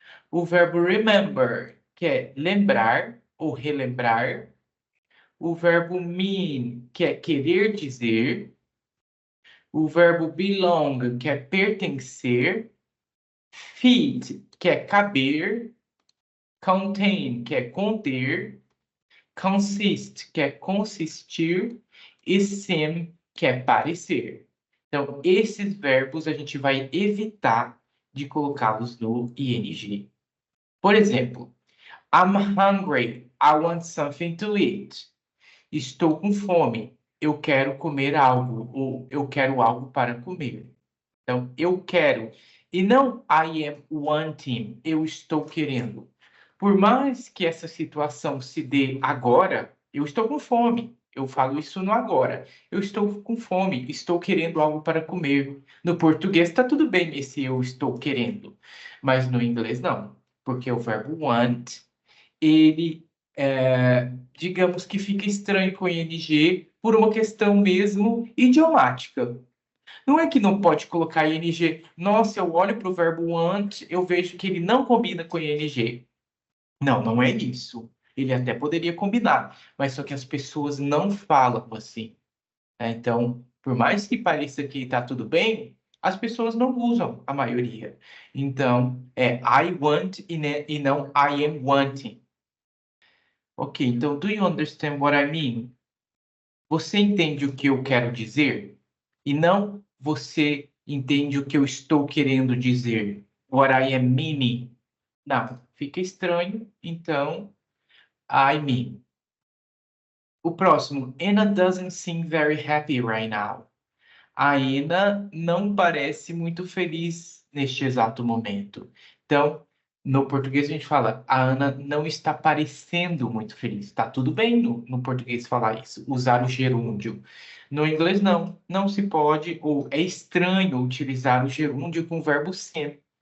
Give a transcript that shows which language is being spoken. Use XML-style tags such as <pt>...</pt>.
<pt>o verbo remember, que é lembrar ou relembrar, o verbo mean, que é querer dizer, o verbo belong, que é pertencer, fit, que é caber, contain, que é conter, consist, que é consistir, e seem, que é parecer. Então, esses verbos a gente vai evitar de colocá-los no ing. Por exemplo,</pt> <en>I'm hungry, I want something to eat.</en> <pt>Estou com fome, eu quero comer algo, ou eu quero algo para comer. Então, eu quero, e não</pt> <en>I am wanting,</en> <pt>eu estou querendo. Por mais que essa situação se dê agora, eu estou com fome. Eu falo isso no agora. Eu estou com fome, estou querendo algo para comer. No português está tudo bem esse eu estou querendo, mas no inglês não, porque o verbo want, ele, digamos que fica estranho com ing por uma questão mesmo idiomática. Não é que não pode colocar ing. Nossa, eu olho para o verbo want, eu vejo que ele não combina com ing. Não, não é isso. Ele até poderia combinar, mas só que as pessoas não falam assim, né? Então, por mais que pareça que está tudo bem, as pessoas não usam, a maioria. Então, é</pt> <en>I want</en> <pt>e não</pt> <en>I am wanting. Ok,</en> <pt>então,</pt> <en>do you understand what I mean?</en> <pt>Você entende o que eu quero dizer? E não você entende o que eu estou querendo dizer.</pt> <en>What I am meaning.</en> <pt>Não, fica estranho, então</pt> <en>I mean.</en> <pt>O próximo,</pt> <en>Anna doesn't seem very happy right now.</en> <pt>A Anna não parece muito feliz neste exato momento. Então, no português a gente fala, a Ana não está parecendo muito feliz. Está tudo bem no português falar isso, usar o gerúndio. No inglês não, não se pode, ou é estranho utilizar o gerúndio com o verbo seem.</pt>